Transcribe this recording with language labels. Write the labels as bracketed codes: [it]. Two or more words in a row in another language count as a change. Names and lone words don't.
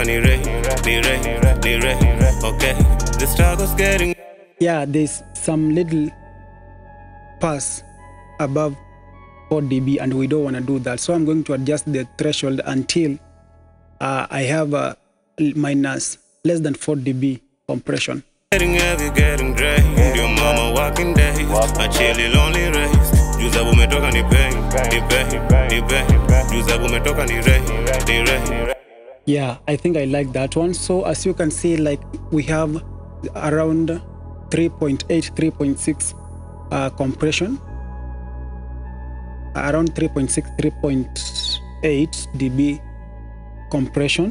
[en] Yeah, there's some little pass above 4 dB, and we don't want to do that. So I'm going to adjust the threshold until I have a minus less than 4 dB compression. Getting heavy, getting drained. Your mama walking days. A chilly, lonely race. Juza bumetoka ni pain. Juza bumetoka ni rain. Yeah, I think I like that one. So as you can see, like we have around 3.8, 3.6 compression. Around 3.6, 3.8 dB compression.